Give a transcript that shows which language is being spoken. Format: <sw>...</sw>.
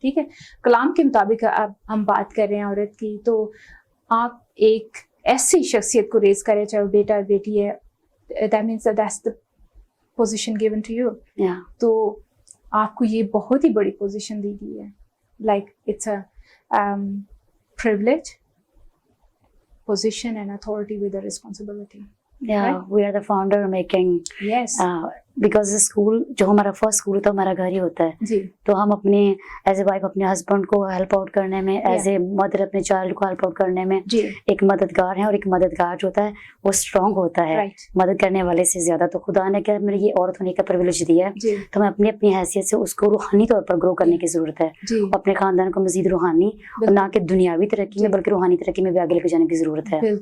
<ur>ٹھیک ہے, کلام کے مطابق اب ہم بات کر رہے ہیں عورت کی, تو آپ ایک ایسی شخصیت کو ریز کریں, چاہے بیٹا بیٹی ہے,</ur> <en>That means that's the position given to you.</en> <ur>تو آپ کو یہ بہت ہی بڑی پوزیشن دی گئی ہے,</ur> <en>Like it's a privilege, position and authority with a responsibility. We are the founder making. Yes.</en> <ur>Because school جو ہمارا فرسٹ اسکول ہوتا ہے ہمارا گھر ہی ہوتا ہے, تو ہم اپنے ایز اے وائف اپنے ہسبینڈ کو ہیلپ آؤٹ کرنے میں, ایز اے مدر اپنے چائلڈ کو ہیلپ آؤٹ کرنے میں ایک مددگار ہیں. اور ایک مددگار جو ہوتا ہے وہ اسٹرانگ ہوتا ہے مدد کرنے والے سے زیادہ. تو خدا نے کیا میرے یہ عورت ہونے کا پرولیج دیا ہے, تو ہمیں اپنی حیثیت سے اس کو روحانی طور پر گرو کرنے کی ضرورت ہے, اپنے خاندان کو مزید روحانی نہ کہ دنیاوی ترقی میں بلکہ روحانی ترقی میں بھی آگے لے کے جانے کی ضرورت ہے.</ur>